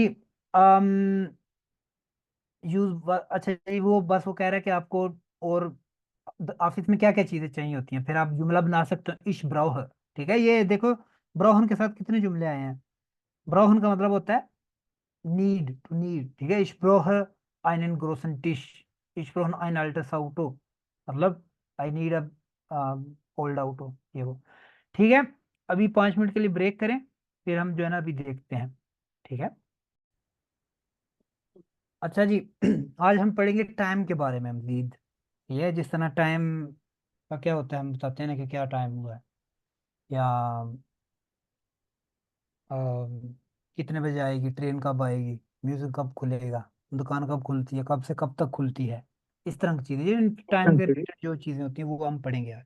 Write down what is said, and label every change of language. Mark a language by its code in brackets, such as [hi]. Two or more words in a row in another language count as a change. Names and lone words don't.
[ur] ام اچھا جی، وہ بس وہ کہہ رہا ہے کہ آپ کو اور آفس میں کیا کیا چیزیں چاہیے ہوتی ہیں، پھر آپ جملہ بنا سکتے ہو, [de] ich brauche, [ur] ٹھیک ہے. یہ دیکھو، براؤہن کے ساتھ کتنے جملے آئے ہیں۔ براؤہن کا مطلب ہوتا ہے [en] need, to need, [ur] ٹھیک ہے. [de] ich brauche einen großen Tisch, ich brauche ein altes Auto, [ur] مطلب [en] I need a old auto, [ur] یہ وہ، ٹھیک ہے. ابھی 5 منٹ کے لیے بریک کریں، پھر ہم جو ہے نا ابھی دیکھتے ہیں، ٹھیک ہے. اچھا جی، آج ہم پڑھیں گے ٹائم کے بارے میں مزید. یہ جس طرح ٹائم کا کیا ہوتا ہے، ہم بتاتے ہیں نا کہ کیا ٹائم ہوا ہے، یا ا، کتنے بجے آئے گی ٹرین، کب آئے گی، میوزک کب کھلے گا، دکان کب کھلتی ہے، کب سے کب تک کھلتی ہے، اس طرح کی چیزیں، ٹائم کے ریلیٹڈ جو چیزیں ہوتی ہیں وہ ہم پڑھیں گے آج.